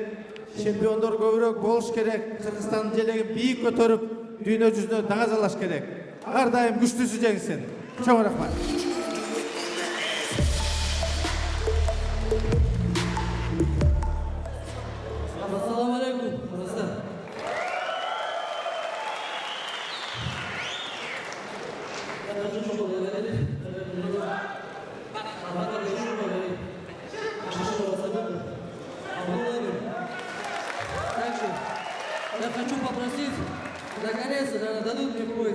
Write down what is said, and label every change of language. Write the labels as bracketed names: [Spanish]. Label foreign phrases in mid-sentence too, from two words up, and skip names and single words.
[Kyrgyz] Чемпиондор көбүрөөк болуш керек. Кыргызстандын желегин бийик көтөрүп, дүйнө жүзүнө даңазалаш керек. Ар дайым күчтүүсү жеңсин. Чоң рахмат. [Arabic] السلام عليكم, [Kyrgyz] достар. [Russian] Также я хочу попросить, наконец-то, наверное, дадут мне пояс.